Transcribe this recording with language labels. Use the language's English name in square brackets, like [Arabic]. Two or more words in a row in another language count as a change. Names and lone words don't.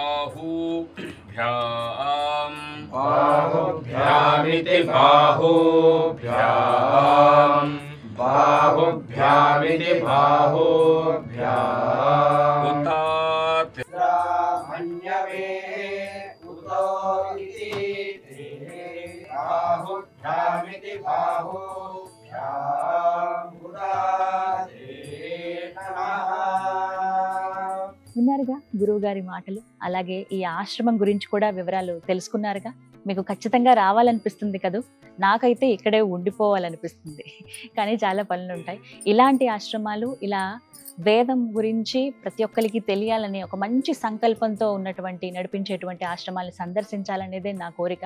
[Sanskrit] बाहुभ्याम् बाहुभ्यामिति बाहुभ्याम् बाहुभ्यामिति बाहुभ्याम् उतात ब्राह्मण्यवे उतो इति बाहुभ्यामिति बाहुभ्याम् उदाते नमः। [Telugu] విన్నారుగా గురువు గారి మాటలు. అలాగే ఈ ఆశ్రమం గురించి కూడా వివరాలు తెలుసుకున్నారుగా. మీకు ఖచ్చితంగా రావాలనిపిస్తుంది కదూ. నాకైతే ఇక్కడే ఉండిపోవాలనిపిస్తుంది, కానీ చాలా పనులు ఉంటాయి. ఇలాంటి ఆశ్రమాలు, ఇలా వేదం గురించి ప్రతి ఒక్కరికి తెలియాలని ఒక మంచి సంకల్పంతో ఉన్నటువంటి నడిపించేటువంటి ఆశ్రమాలను సందర్శించాలనేదే నా కోరిక.